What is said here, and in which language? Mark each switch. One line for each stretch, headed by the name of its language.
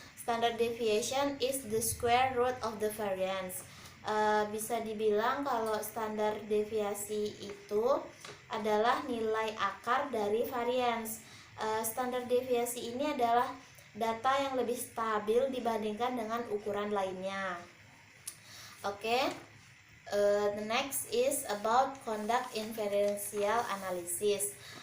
English: Standard deviation is the square root of the variance.
Indonesian: Bisa dibilang kalau standar deviasi itu adalah nilai akar dari variance. Standar deviasi ini adalah data yang lebih stabil dibandingkan dengan ukuran lainnya.
English: Okay. The next is about conduct inferential analysis.